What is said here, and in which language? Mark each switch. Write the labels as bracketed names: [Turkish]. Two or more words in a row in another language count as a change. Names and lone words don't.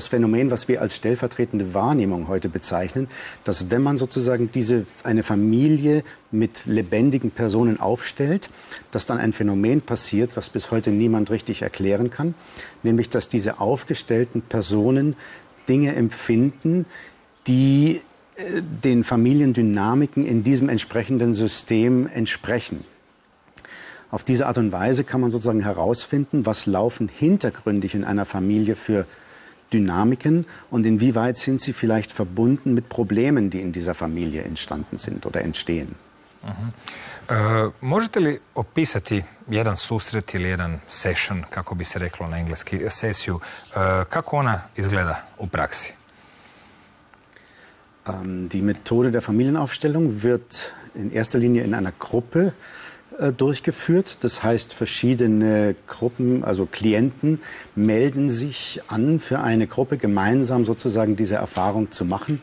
[German] Phänomen, was wir als stellvertretende Wahrnehmung heute bezeichnen, dass wenn man sozusagen eine Familie mit lebendigen Personen aufstellt, dass dann ein Phänomen passiert, was bis heute niemand richtig erklären kann, nämlich dass diese aufgestellten Personen Dinge empfinden, die den Familiendynamiken in diesem entsprechenden System entsprechen. Auf diese Art und Weise kann man sozusagen herausfinden, was laufen hintergründig in einer Familie für Dynamiken und inwieweit sind sie vielleicht verbunden mit Problemen, die in dieser Familie entstanden sind oder entstehen. [Croatian] Možete li opisati jedan susret ili jedan session, kako bi se reklo na engleski, sesiju, kako ona izgleda u praksi? [German] Die Methode der Familienaufstellung wird in erster Linie in einer Gruppe durchgeführt. Das heißt, verschiedene Gruppen, also Klienten, melden sich an, für eine Gruppe gemeinsam sozusagen diese Erfahrung zu machen.